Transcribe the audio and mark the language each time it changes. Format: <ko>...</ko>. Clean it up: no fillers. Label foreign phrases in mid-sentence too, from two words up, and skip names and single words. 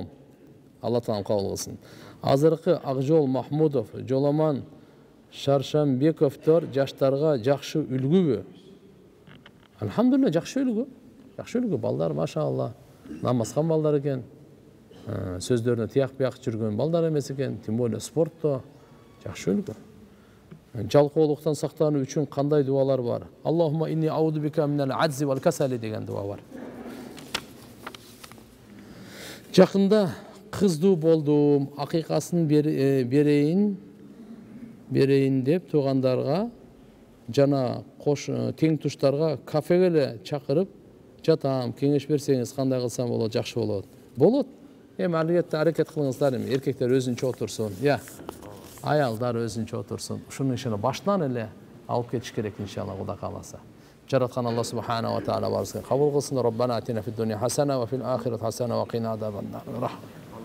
<ky>Алла таалам кабыл кылсын. Азыркы Акжол Махмудов, Жоламан Шаршамбековдор жаштарга жакшы үлгүбү? Алхамдулилла, жакшы үлгү. Жакшы үлгү. Балдар, машалла, намазган балдар экен. Сөздөрүнө тияк-бияк жүргөн балдар эмес экен.</ky> <ru>Тем более</ru> <ky>спортто жакшы үлгү. Жалкоолуктан сактануу үчүн кандай дуалар бар?</ky> <ar>اللهم إني أعوذ بك من العجز والكسل</ar> <ky>деген дуа бар. Жакында кыздуу болдум, акыйкасын берейин берейин деп туугандарга жана тең туштарга кафеге эле чакырып жатам, кеңеш берсеңиз кандай кылсам болот, жакшы болот. Болот. Эми албетте аракет кылыңыздар, эми эркектер өзүнчө отурсун. Аялдар өзүнчө отурсун. Ушунун ишине баштан эле алып кетиш керек иншалла, Кудай кааласа. Жараткан Алла</ky> <ar>سبحانه وتعالى</ar> <ky>барыбызга кабыл кылсын.</ky> <ar>ربنا آتنا في الدنيا حسنة وفي الآخرة حسنة وقنا عذاب النار.</ar>